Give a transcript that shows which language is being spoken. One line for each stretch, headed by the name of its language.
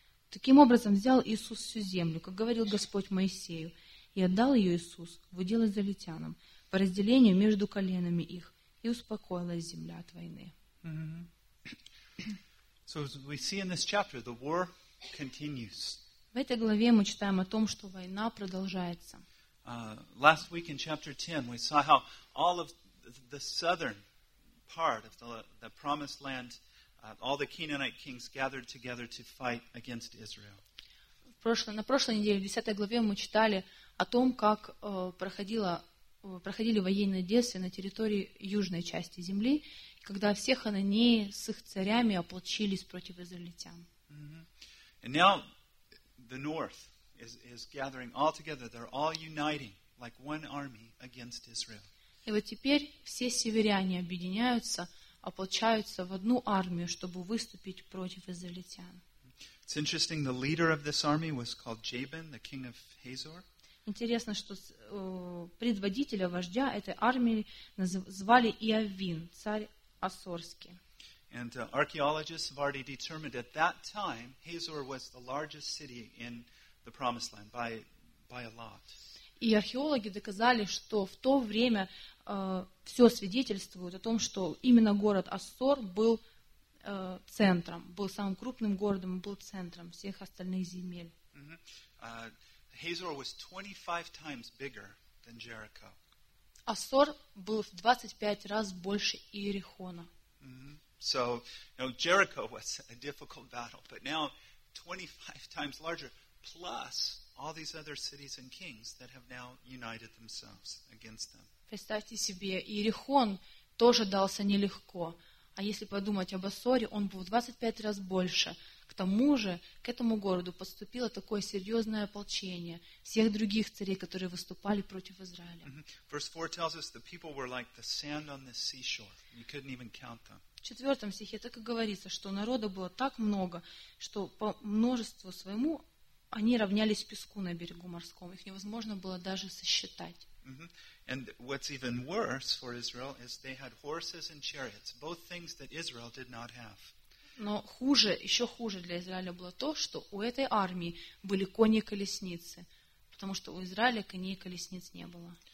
Russian: Таким образом взял Иисус всю землю, как говорил Господь Моисею, и отдал ее Иисус в удел израильтянам по разделению между коленами их, и успокоилась земля от войны. В этой главе мы читаем о том, что война продолжается.
English: Last week in chapter 10 we saw how all of the southern part of the promised land, all the Canaanite kings gathered together to fight against Israel.
Russian: На прошлой неделе, в 10 главе, мы читали о том, как проходили военные действия на территории южной части земли, когда все хананеи с их царями ополчились против израильтян. Mm-hmm.
English: And now the north is gathering all together. They're all uniting like one army against Israel.
Russian: И вот теперь все северяне объединяются, ополчаются в одну армию, чтобы выступить против израильтян.
English: It's interesting, the leader of this army was called Jabin, the king of Hazor.
Russian: Интересно, что предводителя, вождя этой армии звали Иавин, царь Ассорский.
English: And archaeologists have already determined at that time Hazor was the largest city in the Promised Land by a lot.
Russian: И археологи доказали, что в то время все свидетельствует о том, что именно город Ассор был центром, был самым крупным городом, был центром всех остальных земель.
English: Mm-hmm. Hazor was 25 times bigger than Jericho.
Russian: Ассор был в 25 раз больше Иерихона. Mm-hmm.
English: So, you know, Jericho was a difficult battle, but now 25 times larger, plus all these other cities and kings that have now united themselves against them.
Russian: Представьте себе, Иерихон тоже дался нелегко. А если подумать об Ассоре, он был в 25 раз больше. К тому же, к этому городу поступило такое серьезное ополчение всех других царей, которые выступали против Израиля. Mm-hmm.
English: Verse 4 tells us the people were like the sand on the seashore. You couldn't even count them.
Russian: В 4 стихе так и говорится, что народа было так много, что по множеству своему они равнялись песку на берегу морском. Их невозможно было даже сосчитать. Mm-hmm.
English: And what's even worse for Israel is they had horses and chariots, both things that Israel did not have.
Russian: Но хуже, еще хуже для Израиля было то, что у этой армии были кони и колесницы, потому что у Израиля коней и колесниц не было.